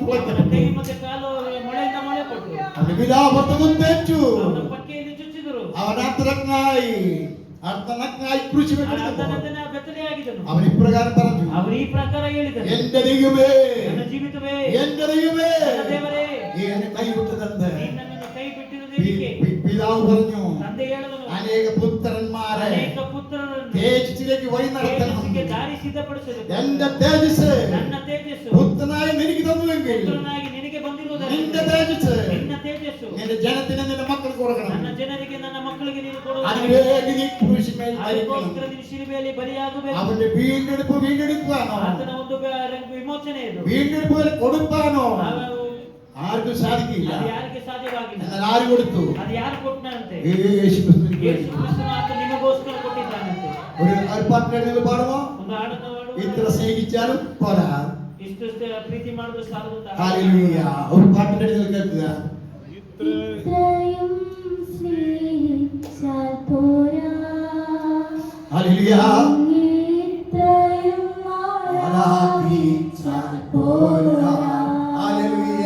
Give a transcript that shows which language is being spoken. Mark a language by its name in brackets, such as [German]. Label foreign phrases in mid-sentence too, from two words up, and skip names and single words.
[Malayalam] തുളയ്ക്കപ്പെട്ടു. [Kannada] ಕೈ ಮತ್ತೆ ಕಾಲು ಮೊಳೆಯಿಂದ ಮೊಳೆ ಕೊಟ್ಟರು. [Malayalam] അവന് വിലാപത്തവും തേച്ചു. [Kannada] ಅವನ ಪಕ್ಕೆಯಲ್ಲಿ ಚುಚ್ಚಿದರು. [Malayalam] അവൻ അർത്ഥനഗ്നായി ക്രൂശിക്കപ്പെട്ടപ്പോൾ [Kannada] ಅರ್ಧನಗ್ನ ಬೆತ್ತಲೆಯಾಗಿದ್ದನು. [Malayalam] അവൻ ഇപ്രകാരം പറഞ്ഞു, [Kannada] ಅವರು ಈ ಪ್ರಕಾರ ಹೇಳಿದರು, [Malayalam] എന്റെ ദൈവമേ, [Kannada] ನನ್ನ ಜೀವಿತವೇ, [Malayalam] എന്റെ ദൈവമേ, [Kannada] ನನ್ನ ದೇವರೇ, [Malayalam] നീ എന്നെ കൈവിട്ടതെന്ത്? [Kannada] ನಿನ್ನನ್ನು ಕೈ ಬಿಟ್ಟಿರುವುದೇಕೆ? [Malayalam] പിതാവ് പറഞ്ഞു, [Kannada] ತಂದೆ ಹೇಳಿದನು, [Malayalam] അനേക പുത്രന്മാരെ [Kannada] ಅನೇಕ ಪುತ್ರರನ್ನು [Malayalam] തേജസ്സിലേക്ക് വഴി നടത്തണം. [Kannada] ತೇಜಸ್ಸಿಗೆ ದಾರಿ ಸಿದ್ಧಪಡಿಸಬೇಕು. [Malayalam] എന്റെ തേജസ് [Kannada] ನನ್ನ ತೇಜಸ್ಸು [Malayalam] പുത്രനായി എനിക്ക് തന്നുവെങ്കിൽ [Kannada] ಪುತ್ರನಾಗಿ ನಿನಗೆ ಬಂದಿರುವುದರಿಂದ [Malayalam] നിന്റെ തേജസ് [Kannada] ನಿನ್ನ തേಜಸ್ಸು [Malayalam] നിന്റെ ജനത്തിന് നിന്റെ മക്കൾക്ക് കൊടുക്കണം. [Kannada] ನನ್ನ ಜನರಿಗೆ, ನನ್ನ ಮಕ್ಕಳಿಗೆ ನೀನು ಕೊಡುವುದು. [Malayalam] അതിനുവേണ്ടി നീ ക്രൂശിന്മേൽ [Kannada] ಅದಕ್ಕೋಸ್ಕರ ನೀನು ಶಿಲುಬೆಯಲ್ಲಿ ಬಲಿಯಾಗಬೇಕು. [Malayalam] അവന്റെ വീണ്ടെടുപ്പാണോ? [Kannada] ಆತನ ಒಂದು ವಿಮೋಚನೆ ಇದು. [Malayalam] വീണ്ടെടുപ്പ് കൊടുപ്പാണോ? [Kannada] ನಾವು [Malayalam] ആർക്കും സാധിക്കില്ല. [Kannada] ಅದು ಯಾರಿಗೆ ಸಾಧ್ಯವಾಗಿಲ್ಲ. [Malayalam] എന്നാൽ ആര് കൊടുത്തു? [Kannada] ಅದು ಯಾರು ಕೊಟ್ಟನಂತೆ? [Malayalam] യേശു ക്രിസ്തു. [Kannada] ಯೇಸು ಕ್ರಿಸ್ತನು ಆತ ನಿಮಗೋಸ್ಕರ ಕೊಟ್ಟಿದ್ದಾನಂತೆ. [Malayalam] ഒരു പാട്ടിനെ പാടുമോ? [Kannada] ಒಂದು ಹಾಡನ್ನು ಹಾಡು. [Malayalam] ഇത്ര സ്നേഹിച്ചാലും പോരാ. [Kannada] ಇಷ್ಟು ಪ್ರೀತಿ ಮಾಡಿದ್ರು ಸಾಲದು. [Malayalam] ഹല്ലേലൂയ. ഒരു പാട്ടിനെ കേൾക്കുക. ഇത്രയും സ്നേഹിച്ചാൽ പോരാ. ഹല്ലേലൂയ. ഇത്രയും ആരാധിച്ചാൽ പോരാ. ഹല്ലേലൂയ.